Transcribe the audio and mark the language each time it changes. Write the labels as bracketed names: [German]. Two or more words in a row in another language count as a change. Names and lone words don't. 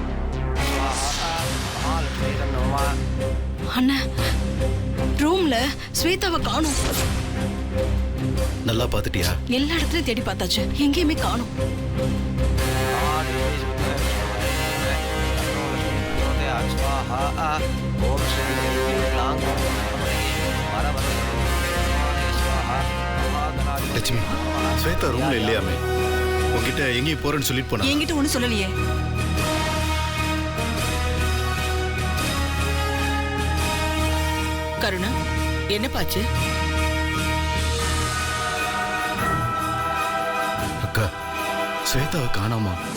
[Tamil] அண்ணா ரூம்ல ஸ்வேதாவை காணோம். நல்லா பாத்துட்டியா? எல்லா இடத்துலயும் தேடி பார்த்தாச்சு, எங்கேயுமே காணோம். [Sanskrit] स्वाहा ओम श्री क्लांग परवते स्वाहा महागणाधिपतये [Tamil] லட்சுமி ஸ்வேதா ரூம்ல இல்லையாமே உங்ககிட்ட எங்கேயும் போறேன்னு சொல்லிட்டு போனா என்கிட்ட ஒன்றும் சொல்லலையே. கருணா என்ன பாச்சு? அக்கா ஸ்வேதாவை காணாமா.